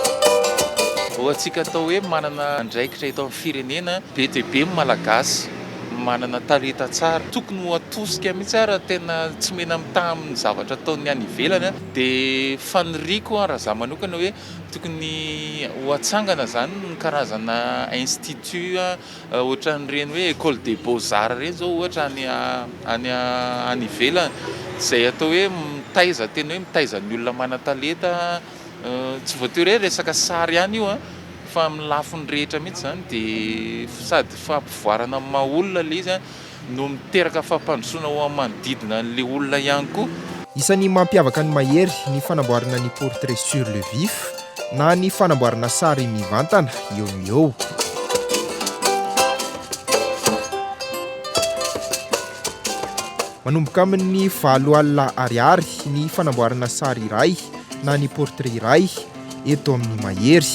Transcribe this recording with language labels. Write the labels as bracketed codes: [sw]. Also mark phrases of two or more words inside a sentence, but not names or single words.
[mg] Antsika atao hoe manana andraikitra eto amin'ny firenena be dia be malagasy manana talenta tsara, tokony ho atosika mihitsy ara tena tsy mena mitaha amin'ny zavatra ataony any ivelany dia faniriako raha za manokana hoe tokony ho atsangana zany ny karazana institut ohatran'ireny hoe [fr] école des beaux-arts [mg] reny zao ohatra any ivelany izay atao hoe mitaiza tena hoe mitaiza ny olona manan-talenta tsy voatery hoe resaka sary ihany io fa amin'ny lafiny rehetra mihitsy zany dia sady fampivoarana amin'ny maha olona le izy no miteraka fampandrosoana ho amin'ny manodidina an'le olona ihany koa. Isan'ny mampiavaka ny mahery ny fanamboarana ny [fr] portrait sur le vif [mg] na ny fanamboarana sary mivantana eo no eo. Manomboka amin'ny 7 alina ariary ny fanamboarana sary iray na ny portrait iray eto amin'ny mahery.